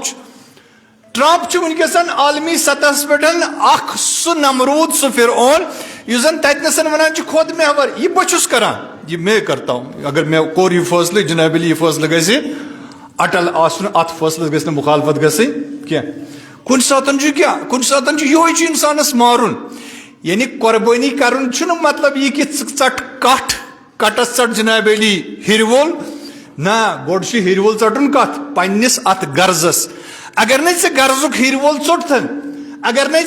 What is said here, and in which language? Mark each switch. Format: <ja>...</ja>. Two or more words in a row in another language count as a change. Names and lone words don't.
<ks>ٹرمپ چھُ ؤنکیٚس عالمی سطحس پٮ۪ٹھ اکھ سُہ نمروٗد سُہ فرعون یُس زن تتنس ونان چھُ خۄد محور یہِ بہٕ چھُس کران</ks> <ur>یہِ میں کرتا ہوں</ur> <ks>اگر مےٚ کوٚر یہِ فٲصلہٕ جناب علی یہِ فٲصلہٕ گژھِ اٹل آسُن اتھ فٲصلس گژھِ نہٕ مُخالفت گژھٕنۍ کینٛہہ کُنہِ ساتہٕ چھُ کیاہ کُنہِ ساتہٕ چھُ یِہوے چھُ انسانس مارُن یعنی قۄربٲنی کرُن چھُنہٕ مطلب یہِ کہِ ژٕ ژٹ کٹھ کٹس ژٹ جناب علی ہیرِ وول نہ گۄڈٕ چھُ ہیرِ وول ژٹُن کتھ پننس اتھ غرضس اگر نہٕ ژےٚ غرضُک ہیرِ وول ژوٚٹتھن اگر نَے</ks>